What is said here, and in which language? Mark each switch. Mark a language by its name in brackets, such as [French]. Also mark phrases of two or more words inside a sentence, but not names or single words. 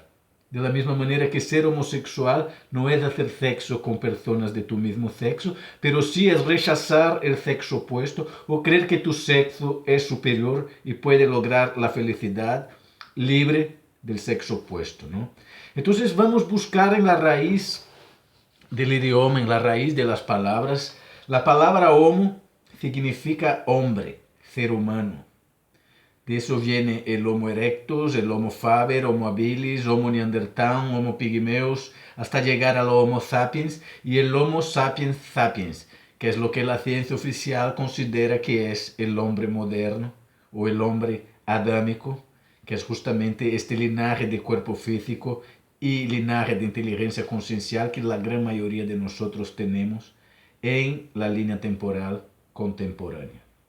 [Spanish] De la misma manera que ser homosexual no es hacer sexo con personas de tu mismo sexo, pero sí es rechazar el sexo opuesto o creer que tu sexo es superior y puede lograr la felicidad libre del sexo opuesto, ¿no? Entonces vamos a buscar en la raíz del idioma, en la raíz de las palabras. La palabra homo significa hombre, ser humano. De eso viene el Homo erectus, el Homo faber, Homo habilis, Homo neanderthal, Homo pigmeus, hasta llegar al Homo sapiens y el Homo sapiens sapiens, que es lo que la ciencia oficial considera que es el hombre moderno o el hombre adámico, que es justamente este linaje de cuerpo físico y linaje de inteligencia conciencial que la gran mayoría de nosotros tenemos en la línea temporal contemporánea.